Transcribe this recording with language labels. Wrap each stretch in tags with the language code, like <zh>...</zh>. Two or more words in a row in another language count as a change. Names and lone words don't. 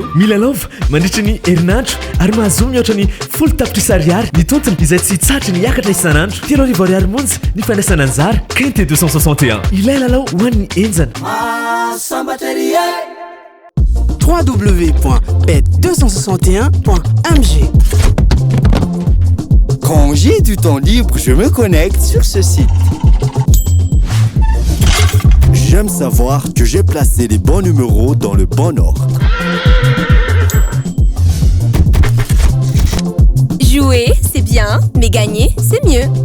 <mg>Milalaova mandritra ny herinandro ary mahazo mihoatra ny 10 tapitrisa ariary ny tontony izay tsy hitsatra ny hiakatra isanandro. 3 ariary monja ny fandraisana anjara Quintet 261. Ilay lalao ho an'ny enjana. www.bet261.mg.</mg> <fr>Quand j'ai du temps libre, je me connecte sur ce site. J'aime savoir que j'ai placé les bons numéros dans le bon ordre. Jouer, c'est bien, mais gagner, c'est mieux.</fr>